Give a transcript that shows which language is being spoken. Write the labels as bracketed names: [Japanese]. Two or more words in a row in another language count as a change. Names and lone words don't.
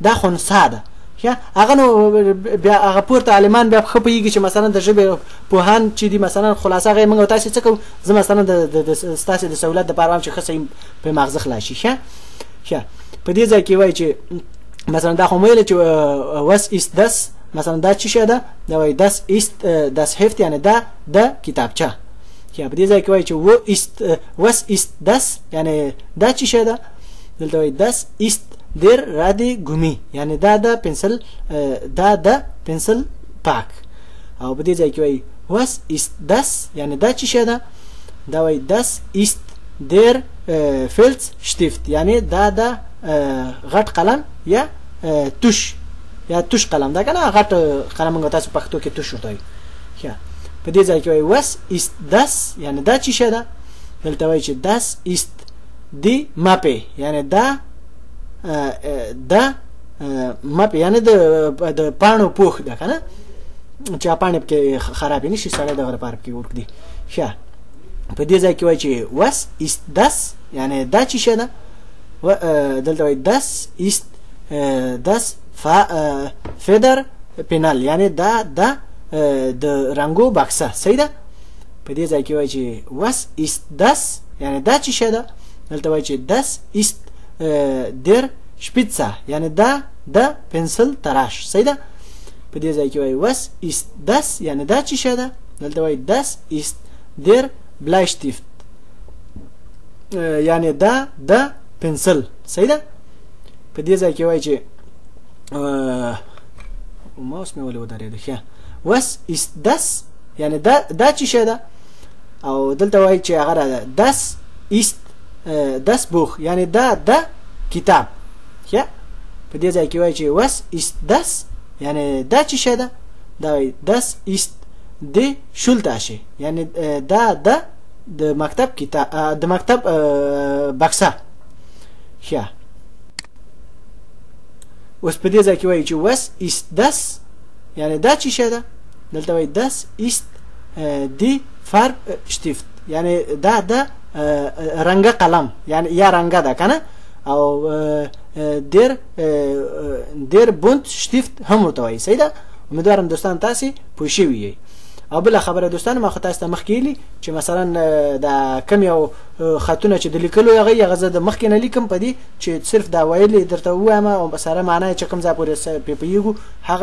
[Pashto] دا خنثی ده هغه نو بیا هغه پورته عالمان بیا خو پوهېږي چې مثلا د ژبې پوهان چې دي مثلا خلاصه هغه موږ تاسې څه کوو زه مثلا د ستاسې د سهولت دپاره وایم چې ښه صحیح په ماغزه خلاص شي ښه په دې ځای کې وایي چې مثلا دا خو مو ویل چې [German] was ist das [Pashto] مثلا دا څه شی ده دا وایي [German] das ist das Heft [Pashto] یعنې دا د کتابچه په دې ځای کې وایي چې [German] was ist das [Pashto] یعنې دا څه شی ده دلته وایي [German] das ist der Radiergummi [Pashto] یعنی دا د پنسل پاک او په دې ځای کې وایي [German] was ist das [Pashto] یعنی دا څه شی ده دا وایي [German] das ist der Filzstift [Pashto] یعنی دا د غټ قلم یا توش قلم دا کنه غټ قلم موږ تاسو پښتو کې توش وایي په دې ځای کې وایي [German] was ist das [Pashto] یعنی دا څه شی ده دلته وایي چې [German] das ist die Mappe [Pashto] یعنی دا مپ یعنی د پاڼو پوښ ده کنه چې پاڼې پکې خرابې نشي سړی دغه لپاره پکې ورږدي په دې ځای کې وایي چې [German] was ist das [Pashto] یعنی دا څه شی ده دلته وایي [German] das ist das Federpennal [Pashto] یعنی دا د رنګو بکسه صحیح ده په دې ځای کې وایي چې [German] was ist das [Pashto] یعنی دا څه شی ده دلته وایي چې [German] das ist der Spitze [Pashto] یعنی دا د پنسل تراش صحیح ده په دې ځای کې وایي [German] was ist das [Pashto] یعنی دا څه شی ده دلته وایي [German] das ist der Bleistift [Pashto] یعنی دا د پنسل صحیح ده په دې ځای کې وایي چې ماوس مې ولې ودرېده [German] was ist das [Pashto] یعنی دا څه شی ده او دلته وایي چې هغه [German] das ist das Buch [Pashto] یعنی دا د کتاب په دې ځای کې وایي چې [German] was ist das [Pashto] یعنی دا څه شی ده دا وایي [German] das ist die Schultasche [Pashto] یعنی دا د مکتب کتاب د مکتب بکسه اوس په دې ځای کې وایي چې [German] was ist das [Pashto] یعنی دا څه شی ده دلته وایي [German] das ist die Farbstift [Pashto] یعنی دا د رنګه قلم یعنی یا رنګه ده کنه او [German] der Buntstift [Pashto] هم ورته وایي صحیح ده امیدوارم دوستان تاسې پوه شوي یئ او بله خبره دوستان ما خو تاسو ته مخکې ویلي چې مثلا دا کم یو خطونه چې د لیکلو هغه زه د مخکې نه لیکم په دې چې صرف دا ویل درته ووایم او سره معنی چې کوم ځای پورې پوهېږو هغه